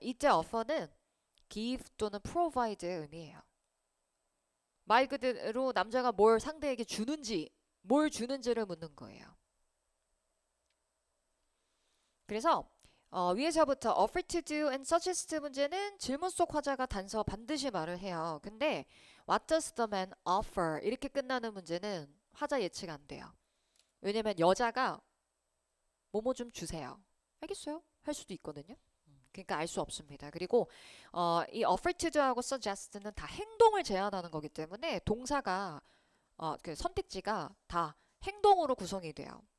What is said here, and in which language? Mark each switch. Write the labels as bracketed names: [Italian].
[Korean] 이때 offer는 give 또는 provide의 의미예요. 말 그대로 남자가 뭘 상대에게 주는지, 뭘 주는지를 묻는 거예요. 그래서 위에서부터 [English] offer to do and suggest [Korean] 문제는 질문 속 화자가 단서 반드시 말을 해요. [English] 근데 what does the man offer? [Korean] 이렇게 끝나는 문제는 화자 예측 안 돼요. 왜냐면 여자가 뭐뭐 좀 주세요. 알겠어요? 할 수도 있거든요. 그러니까 알 수 없습니다. 그리고 이 offer to do하고 suggest는 다 행동을 제안하는 거기 때문에 동사가 그 선택지가 다 행동으로 구성이 돼요.